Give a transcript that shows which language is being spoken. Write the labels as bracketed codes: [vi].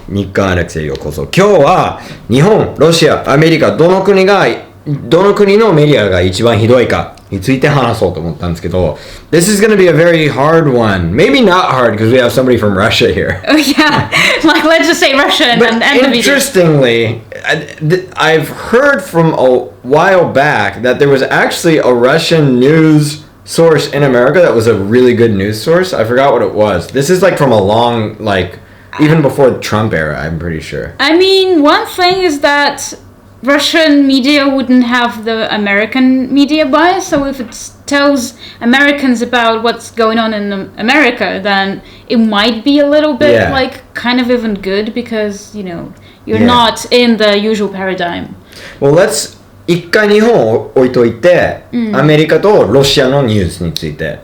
[ja] 日刊アレックスへようこそ。今日は日本、ロシア、アメリカどの国のメディアが一番ひどいかについて話そうと思ったんですけど、 [en] This is going to be a very hard one. Maybe not hard because we have somebody from Russia here. Oh yeah, like let's just say Russia and But end the video. interestingly, I've heard from a while back that there was actually a Russian news source in America that was a really good news source. I forgot what it was. This is like from a long, like, even before the Trump era, I'm pretty sure. I mean, one thing is that Russian media wouldn't have the American media bias, so if it tells Americans about what's going on in America, then it might be a little bit like kind of even good because, you know, you're not in the usual paradigm. Well, let's [ja] 一回日本を置いといて、アメリカとロシアのニュースについて。